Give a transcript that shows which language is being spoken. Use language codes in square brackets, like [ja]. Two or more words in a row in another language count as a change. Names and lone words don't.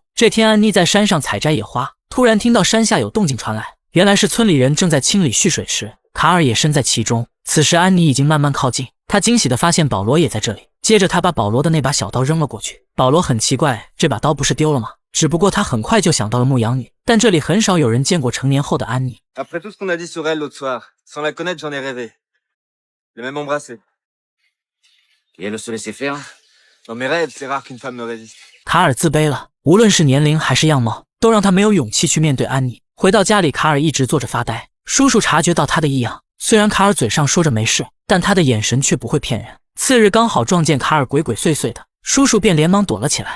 [zh] 这天安妮在山上采摘野花，突然听到山下有动静传来，原来是村里人正在清理蓄水池，卡尔也身在其中。此时安妮已经慢慢靠近，他惊喜地发现保罗也在这里，接着他把保罗的那把小刀扔了过去。保罗很奇怪，这把刀不是丢了吗？只不过他很快就想到了牧羊女，但这里很少有人见过成年后的安妮。 [fr] Après tout ce qu'on a dit sur elle l'autre soir, sans la connaître, j'en ai rêvé. Je l'ai même embrassée. Et elle se laissait faire? Dans mes rêves, c'est rare qu'une femme me résiste. [zh] 卡尔自卑了，无论是年龄还是样貌，都让他没有勇气去面对安妮。回到家里，卡尔一直坐着发呆。叔叔察觉到他的异样，虽然卡尔嘴上说着没事，但他的眼神却不会骗人。次日刚好撞见卡尔鬼鬼祟祟的，叔叔便连忙躲了起来。